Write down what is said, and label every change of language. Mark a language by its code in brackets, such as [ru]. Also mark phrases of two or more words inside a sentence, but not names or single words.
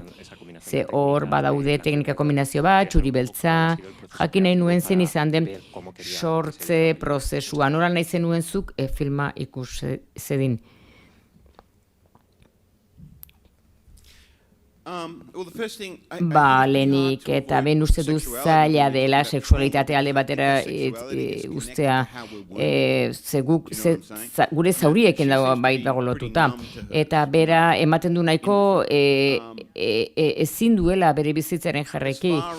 [eu] Ze hor badaude teknika kombinazio bat, txuri beltza, jakin nahi nuen zen izan den sortze prozesua. Nola nahi zenuen zuk filma ikus zedin? [en] Well, the first thing [eu] Ba, lehenik, eta ben uste du zaila dela sexualitate alde batera ustea, ze guk, gure zauriekin dago lotuta. Eta bera ematen du nahiko ezin duela bere bizitzaren jarreki.